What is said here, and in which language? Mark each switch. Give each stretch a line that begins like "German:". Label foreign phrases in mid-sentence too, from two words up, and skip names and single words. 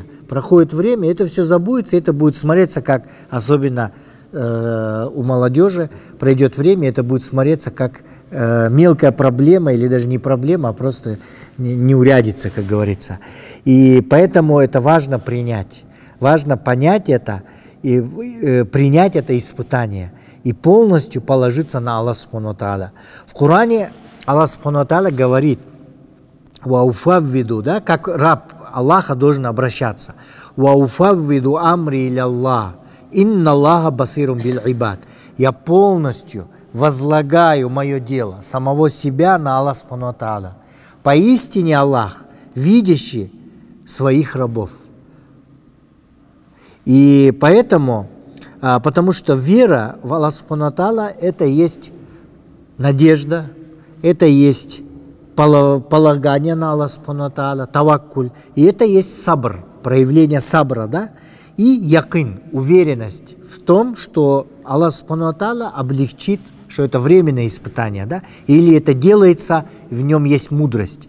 Russian: Проходит время, это все забудется, это будет смотреться как, особенно у молодежи, пройдет время, это будет смотреться как мелкая проблема, или даже не проблема, а просто неурядица, как говорится. И поэтому это важно принять. Важно понять это и принять это испытание. И полностью положиться на Аллаха
Arabic: سبحانه وتعالى.
Russian: В Коране Аллах
Arabic: سبحانه وتعالى
Russian: говорит, «Вауфаввиду», да, как раб Аллаха должен обращаться.
Arabic: «وأفوض أمري إلى الله إن الله بصير بالعباد».
Russian: Я полностью возлагаю мое дело, самого себя, на Аллаха
Arabic: سبحانه وتعالى.
Russian: Поистине Аллах, видящий своих рабов. И поэтому, потому что вера в Аллаха
Arabic: سبحانه وتعالى –
Russian: это есть надежда, это есть полагание на Аллаха
Arabic: سبحانه وتعالى,
Russian: таваккуль, и это есть сабр, проявление сабра, да, и якин, уверенность в том, что Аллах
Arabic: سبحانه وتعالى
Russian: облегчит, что это временное испытание, да, или это делается, в нем есть мудрость.